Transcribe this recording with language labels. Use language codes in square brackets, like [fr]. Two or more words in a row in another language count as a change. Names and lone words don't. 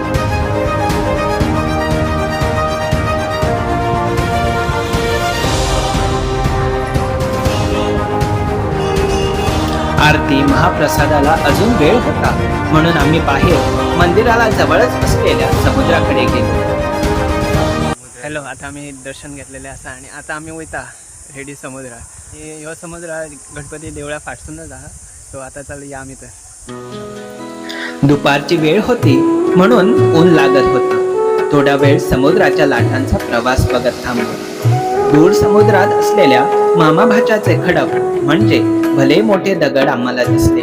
[mr] आरती, महाप्रसादाला अजून वेळ होता, म्हणून आम्ही बाहेर मंदिराला जवळच असलेल्या समुद्राकडे गेलो. [kok] हॅलो, आता आम्ही दर्शन घेतलेले असा आणि आता आम्ही वयता रेडी समुद्रा. ह्यो समुद्र गणपती देवळा फाटसूनच आहा. [mr] सो आता चालूया आम्ही तर. दुपारची वेळ होती म्हणून ऊन लागत होतं. थोडा वेळ समुद्राच्या लाटांचा प्रवास बघत थांबलो. दूर समुद्रात असलेल्या मामा भाच्याचे खडक म्हणजे भले मोठे दगड आम्हाला दिसले.